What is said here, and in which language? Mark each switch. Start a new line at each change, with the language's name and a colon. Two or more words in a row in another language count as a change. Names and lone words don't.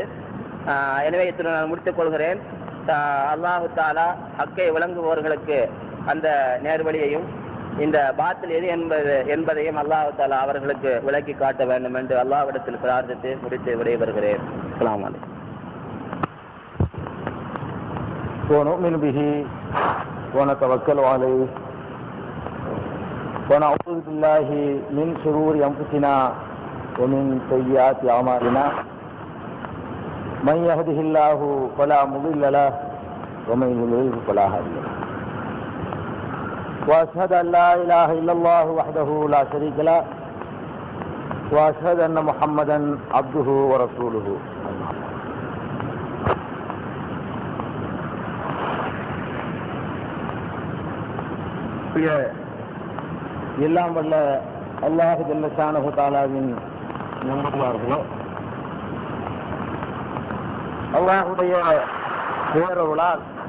Tamil: எனவே இத்தனை நான் முடித்துக் கொள்கிறேன்.
Arabic: الله تعالى
Tamil: ஹக்கை விளங்குபவர்களுக்கு அந்த நேர்வழியையும் இந்த பாத்தில் எது என்பதையும்
Arabic: الله تعالى
Tamil: அவர்களுக்கு விளக்கி காட்ட வேண்டும் என்று அல்லாஹ்விடத்தில் பிரார்த்தித்து முடித்து விடைபெறுகிறேன்.
Arabic: السلام عليكم. ونؤمن به ونتوكل عليه ونعوذ بالله من شرور أنفسنا ومن سيئات أعمالنا من يهده الله فلا مضل له ومن يضلل فلا هادي له وأشهد أن لا إله إلا الله وحده لا شريك له وأشهد أن محمدا عبده ورسوله.
Tamil: எல்லாம் வல்ல அல்லாஹ்
Arabic: جل شأنه
Tamil: தஆலாவின் நல்லடியார்களே, அல்லாஹ்வுடைய பேரருளால்